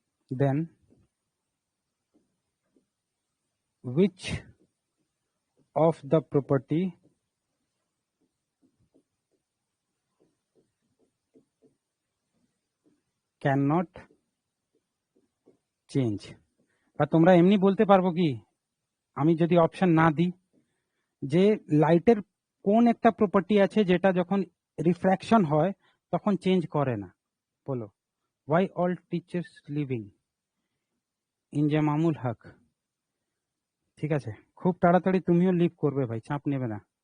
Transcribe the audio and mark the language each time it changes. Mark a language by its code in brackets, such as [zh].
[en] then which of the property cannot change? [bn] বা তোমরা এমনি বলতে পারবো কি, আমি যদি অপশন না দিই, যে লাইটের কোন একটা প্রপার্টি আছে যেটা যখন রিফ্র্যাকশন হয় তখন চেঞ্জ করে না? বলো, [en] why all teachers leaving? [bn] Inzamamul হক। ঠিক আছে, খুব তাড়াতাড়ি তুমিও লিভ করবে ভাই, চাপ নেবে না।